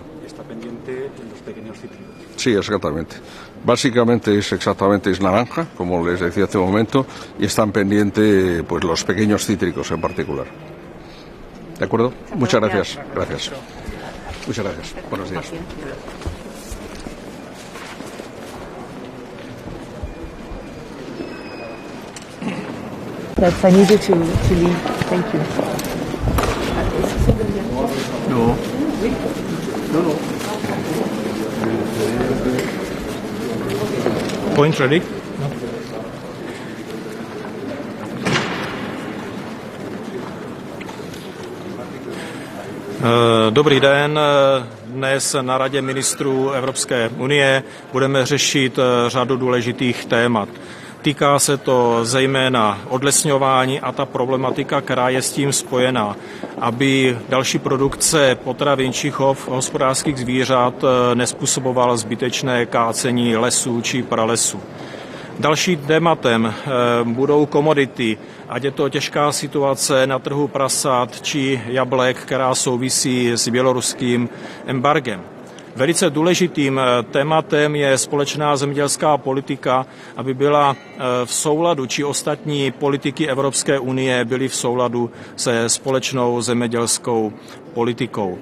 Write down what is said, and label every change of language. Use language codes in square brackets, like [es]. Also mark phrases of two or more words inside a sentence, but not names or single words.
[es] Está pendiente en los pequeños cítricos. Sí, exactamente. Básicamente es naranja, como les decía hace un momento, y están pendientes pues los pequeños cítricos en particular. ¿De acuerdo? Muchas gracias. Gracias. Muchas gracias. Buenos días. [en] That's I need you to leave. Thank you. No. Point ready? [cs] Dobrý den. Dnes na Radě ministrů Evropské unie budeme řešit řadu důležitých témat. Týká se to zejména odlesňování a ta problematika, která je s tím spojená, aby další produkce potravin či chov hospodářských zvířat nezpůsobovala zbytečné kácení lesů či pralesů. Dalším tématem budou komodity, ať je to těžká situace na trhu prasat či jablek, která souvisí s běloruským embargem. Velice důležitým tématem je společná zemědělská politika, aby byla v souladu, či ostatní politiky Evropské unie byly v souladu se společnou zemědělskou politikou.